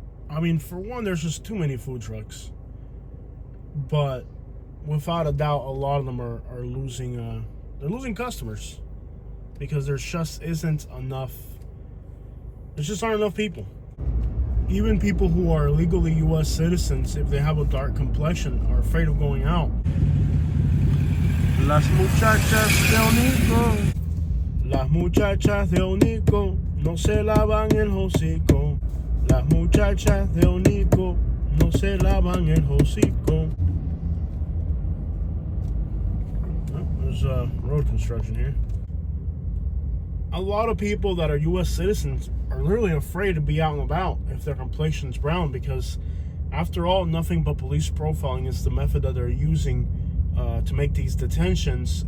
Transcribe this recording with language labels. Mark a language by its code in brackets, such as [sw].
[en] I mean, for one, there's just too many food trucks. But without a doubt, a lot of them are losing. They're losing customers because there just isn't enough. There just aren't enough people. Even people who are legally U.S. citizens, if they have a dark complexion, are afraid of going out. [es] Las muchachas de Onico, las muchachas de Onico, no se lavan el hocico. Las muchachas de Onico, no se lavan el hocico. [en] Oh, there's road construction here. A lot of people that are U.S. citizens are literally afraid to be out and about if their complexion's brown, because after all, nothing but police profiling is the method that they're using to make these detentions.